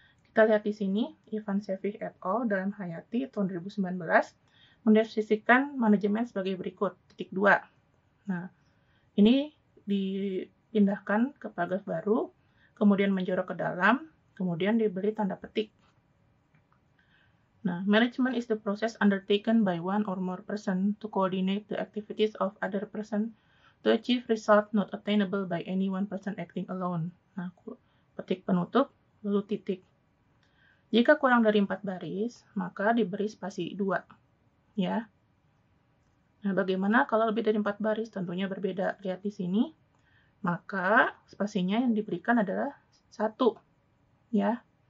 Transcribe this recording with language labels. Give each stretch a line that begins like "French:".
Indonesian: Kita lihat di sini, Ivan Sevich et al. Dalam Hayati tahun 2019 mendefinisikan manajemen sebagai berikut, titik 2. Nah, ini dipindahkan ke paragraf baru, kemudian menjorok ke dalam, kemudian diberi tanda petik.
English: Nah, management is the process undertaken by one or more person to coordinate the activities of other person to achieve result not attainable by any one person acting alone.
Indonesian: Nah, petik penutup, lalu titik. Jika kurang dari 4 baris, maka diberi spasi 2. Ya. Nah, bagaimana kalau lebih dari 4 baris? Tentunya berbeda. Lihat di sini. Maka spasinya yang diberikan adalah 1. Ya.